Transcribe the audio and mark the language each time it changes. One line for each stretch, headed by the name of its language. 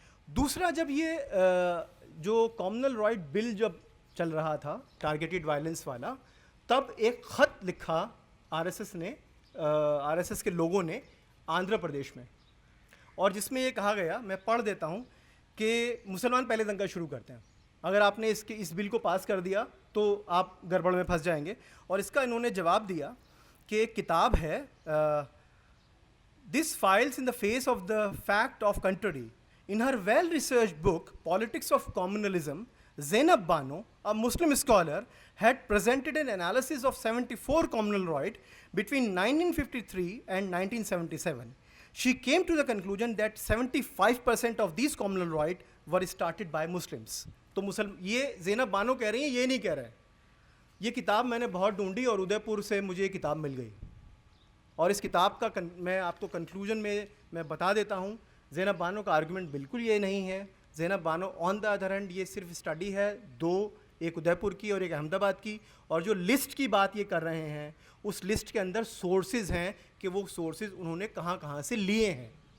Hindi: दूसरा, जब ये जो कॉमनवेल्थ बिल जब चल रहा था, टारगेटेड वायलेंस वाला, तब एक ख़त लिखा आरएसएस ने, आरएसएस के लोगों ने आंध्र प्रदेश में, और जिसमें ये कहा गया, मैं पढ़ देता हूँ, कि मुसलमान पहले दंगा शुरू करते हैं, अगर आपने इस बिल को पास कर दिया तो आप गड़बड़ में फंस जाएंगे। और इसका इन्होंने जवाब दिया कि एक किताब है,
English: This files in the face of the fact of country. In her well-researched book, Politics of Communalism, Zainab Bano, a Muslim scholar, had presented an analysis of 74 communal between 1953 and 1977. She came to the conclusion that 75% of these communal were started by Muslims.
Hindi: तो ये ज़ैनब बानो कह रही हैं, ये नहीं कह रहे। ये किताब मैंने बहुत ढूंढी और उदयपुर से मुझे ये किताब मिल गई, और इस किताब का मैं आपको कंक्लूजन में मैं बता देता हूँ। ज़ैनब बानो का आर्गुमेंट बिल्कुल ये नहीं है। Zainab Bano
English: on the other hand,
Hindi: ये सिर्फ स्टडी है दो, एक उदयपुर की और एक अहमदाबाद की, और जो लिस्ट की बात ये कर रहे हैं, उस लिस्ट के अंदर सोर्सेज हैं कि वो सोर्सेज उन्होंने कहाँ कहाँ से लिए हैं।